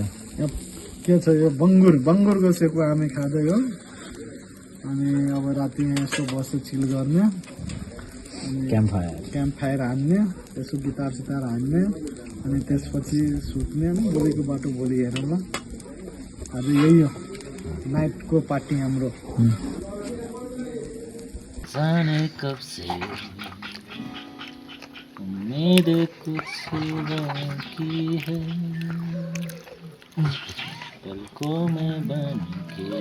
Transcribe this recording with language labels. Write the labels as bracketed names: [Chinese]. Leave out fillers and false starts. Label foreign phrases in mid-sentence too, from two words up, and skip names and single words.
[Nepali] यहाँ के छ यो बङ्गुरको सेको हामी खाँदै हो अनि अब राति यहाँ यसो बस्यो चिल गर्ने अनि [English] camp fire camp fire [Nepali] हान्ने यसो गिटार सितार हान्ने अनि त्यसपछि सुत्ने अनि भोलिको बाटो भोलि हेरौँ ल आज यही हो नाइटको पार्टी हाम्रो [Hindi] जाने कब से उम्मीद कुछ बाकी है पलकों में बन के